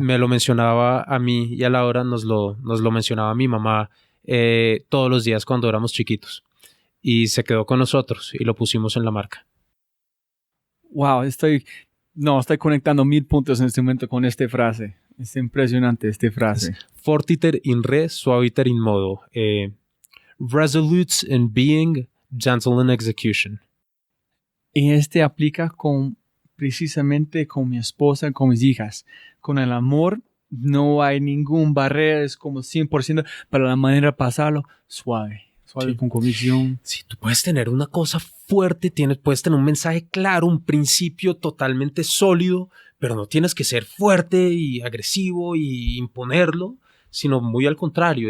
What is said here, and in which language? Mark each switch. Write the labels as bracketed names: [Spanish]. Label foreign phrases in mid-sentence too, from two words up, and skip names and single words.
[Spanish] Me lo mencionaba a mí y a Laura, nos lo mencionaba mi mamá todos los días cuando éramos chiquitos, y se quedó con nosotros y lo pusimos en la marca. Wow, estoy conectando 1000 puntos en este momento con esta frase. Es impresionante esta frase. [Latin] Fortiter in re, suaviter in modo. [English] Resolute in being, gentle in execution. [Spanish] Y aplica precisamente con mi esposa, con mis hijas. Con el amor no hay ningún barrera, es como 100%, para la manera de pasarlo, suave, sí. Con convicción. Sí, tú puedes tener una cosa fuerte, puedes tener un mensaje claro, un principio totalmente sólido, pero no tienes que ser fuerte y agresivo y imponerlo, sino muy al contrario.